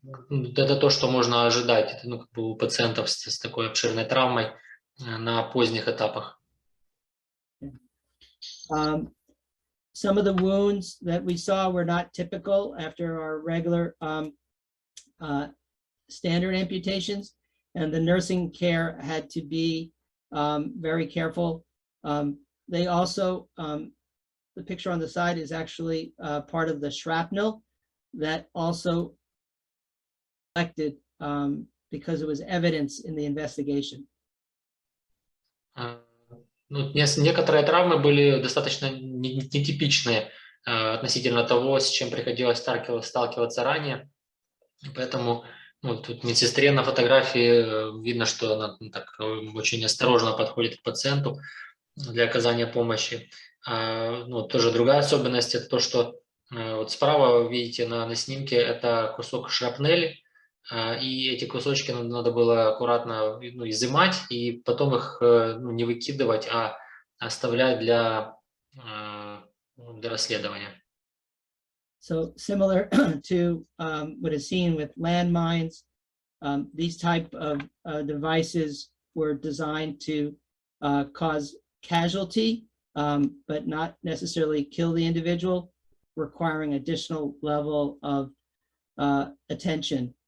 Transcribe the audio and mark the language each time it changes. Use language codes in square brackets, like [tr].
[ru] Это то, что можно ожидать, это, ну, как бы у пациентов с такой обширной травмой на поздних этапах. [en] Some of the wounds that we saw were not typical after our regular standard amputations, and the nursing care had to be very careful. They also, the picture on the side is actually part of the shrapnel that also collected because it was evidence in the investigation. [ru] Ну, некоторые травмы были достаточно нетипичные относительно того, с чем приходилось сталкиваться ранее. Поэтому, ну, тут медсестре на фотографии видно, что она так очень осторожно подходит к пациенту для оказания помощи. Ну, тоже другая особенность – это то, что вот справа вы видите на снимке, это кусок шрапнели, и эти кусочки надо было аккуратно, ну, изымать и потом их, ну, не выкидывать, а оставлять для расследования. [en] So similar to what is seen with landmines, these type of devices were designed to cause casualty, but not necessarily kill the individual, requiring additional level of attention.